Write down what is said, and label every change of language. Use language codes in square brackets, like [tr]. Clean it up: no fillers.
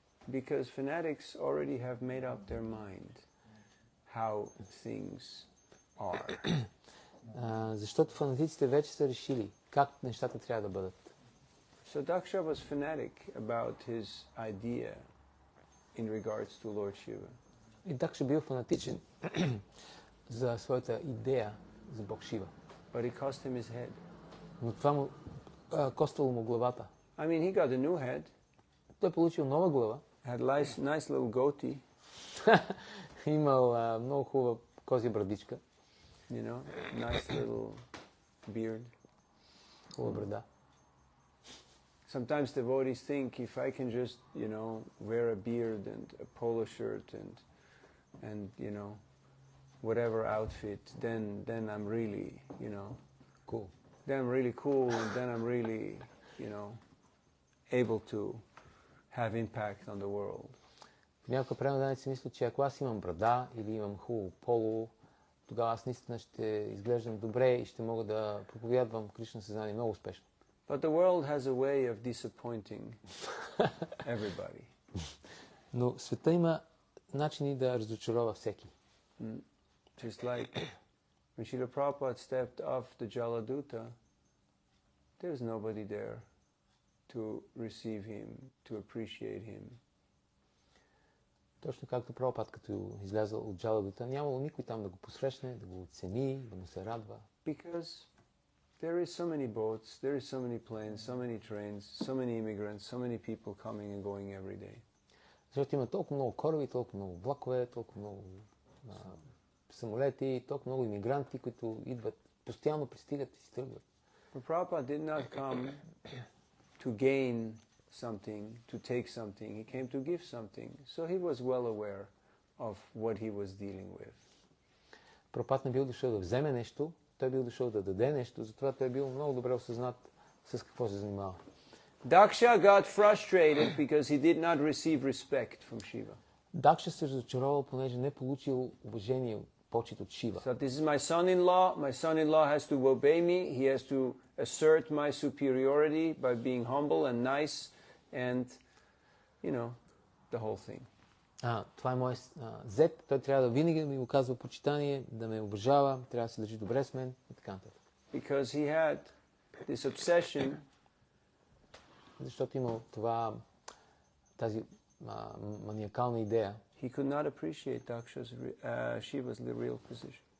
[en] Because fanatics already have made up their mind how things are. [bg] Защото фанатиците вече са решили как нещата трябва да бъдат. [en] So Daksha was fanatic about his idea in regards to Lord Shiva. [bg] И Дакша бил фанатичен за своята идея за Бог Шива. [en] But it cost him his head. [bg] Но това му коствало му главата. [en] I mean, he got a new head. [bg] Той получил нова глава. [en] Had nice little goatee. [bg] Имал много хубава козя брадичка. [en] You know, nice little beard. [bg] Хубава брада. [en] Sometimes devotees think if I can just, wear a beard and a polo shirt and whatever outfit, then I'm really, Cool. then I'm really cool, and then I'm really, able to have impact on the world. [bg] Някой преданец си мисли, че ако аз имам брада или имам хубаво поло, тогава аз наистина ще изглеждам добре и ще мога да проповядвам Кришна съзнание много успешно. [en] But the world has a way of disappointing everybody. [bg] Но света има начини да разочарова всеки. [en] Just like when Srila Prabhupada stepped off the Jaladuta, there was nobody there to receive him, to appreciate him. [bg] Точно както Прабхупад, като излязъл от Джаладута, нямало никой там да го посрещне, да го оцени, да му се радва. [en] Because there is so many boats, there is so many planes, so many trains, so many immigrants, so many people coming and going every day. [bg] Защото има толкова много кораби, толкова много влакове, толкова много самолети, толкова много иммигранти, които идват, постоянно пристигат и си тръгват. [en] But Prabhupada did not come to gain something, to take something. He came to give something. So he was well aware of what he was dealing with. [bg] Прабхупад не бил дошъл да вземе нещо, той бил дошъл да даде нещо, затова той бил много добре осъзнат с какво се занимава. [en] Daksha got frustrated because he did not receive respect from Shiva. [bg] Дакша се разочаровал, понеже не получил уважение, почет от Шива. [en] So this is my son-in-law. My son-in-law has to obey me. He has to assert my superiority by being humble and nice and, the whole thing. [bg] Това е мой зет, той трябва да винаги да ми оказва почитание, да ме уважава, трябва да се държи добре с мен и така нататък. [en] Because he had this obsession. [bg] Защото имал тази маниакална идея. [en] He could not appreciate Shiva's real position.